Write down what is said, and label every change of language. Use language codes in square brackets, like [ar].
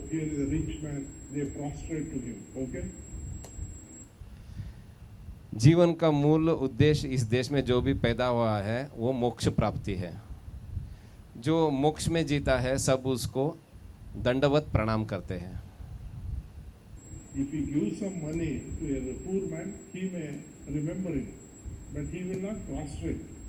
[en] Here is a rich man, they prostrate to him. Okay? [hi] जीवन का मूल उद्देश्य इस देश में जो भी पैदा हुआ है वो मोक्ष प्राप्ति है। जो मोक्ष में जीता है सब उसको दंडवत प्रणाम करते हैं। [en] If you give some money to a poor man, he may remember it, but he will not prostrate.